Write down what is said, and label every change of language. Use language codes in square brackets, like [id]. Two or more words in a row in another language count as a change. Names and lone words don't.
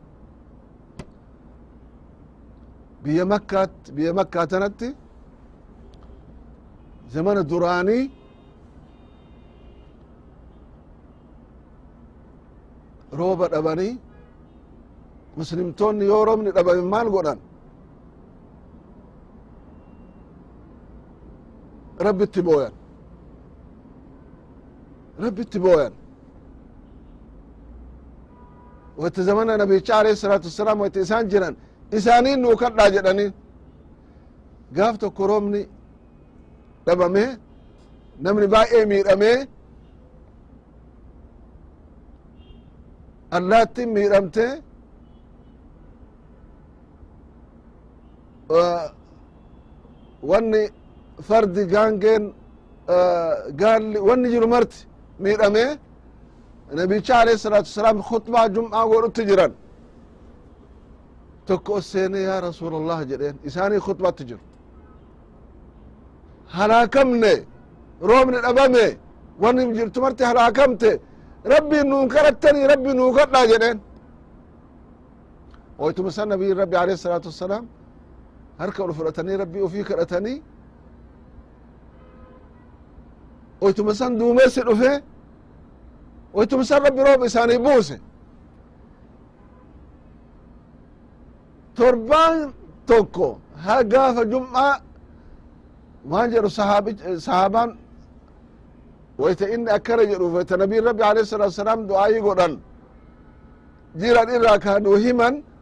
[om] biyya makkaa tanatti zamana duraanii rooba dhabanii muslimtoonni yoo roobni dhabame maal godhan rabbitti booyan wayta zamana nabicha [ar] عليه الصلاة والسلام [om] wayta isaan jiran isaaniin nuu kadhaa jedhaniin gaaf tokko roobni dhabame namni baay'ee miidhamee allaattin miidhamte wanni fardi gaangeen gaalli wanni jiru marti miidhame nabicha [ar] عليه الصلاة والسلام [om] khutbaa jum'aa godhutti jiran tokko osseene [ar] يا رسول الله [om] jedheen isaanii khutbatti jiru halaakamne roobni dhabame wanni jirtu marti halaakamte rabbiin nuun kadhattanii rabbii nuu kadhaa jedheen oytuma san nabiyin rabbi [ar] عليه الصلاة والسلام [om] harka ol fudhatanii rabbii ufii kadhatanii oytuma san duumessi dhufe oytuma san rabbi rooba isaanii buuse torbaan tokko ha gaafa jum'aa waan jedhu sahaabaan wayta inni akkana jedhuuf wayta nabiin rabbi [ar] عليه الصلاة والسلام [om] du'aayi godhan jiran irraa kaanuu himan